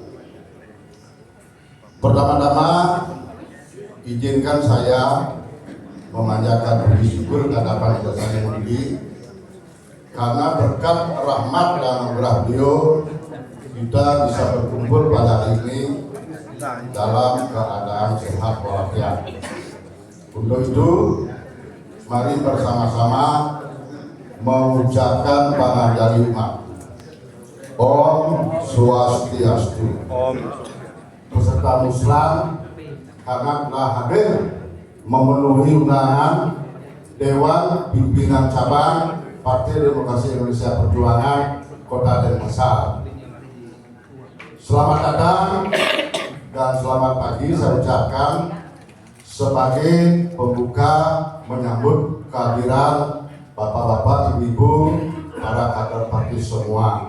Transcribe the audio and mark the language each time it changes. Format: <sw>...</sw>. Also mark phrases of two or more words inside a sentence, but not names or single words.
<id>Pertama-tama izinkan saya memanjatkan puji syukur kehadiran Tuhan Yang Tinggi, karena berkat rahmat dan anugerah beliau kita bisa berkumpul pada hari ini dalam keadaan sehat walafiat. Untuk itu, mari bersama-sama mengucapkan panganjali umat. Om Swastiastu. Om. Peserta muslim karena telah hadir memenuhi undangan Dewan Pimpinan Cabang Partai Demokrasi Indonesia Perjuangan Kota Denpasar. Selamat datang dan selamat pagi saya ucapkan sebagai pembuka menyambut kehadiran bapak-bapak, ibu-ibu, para kader partai semua.</id>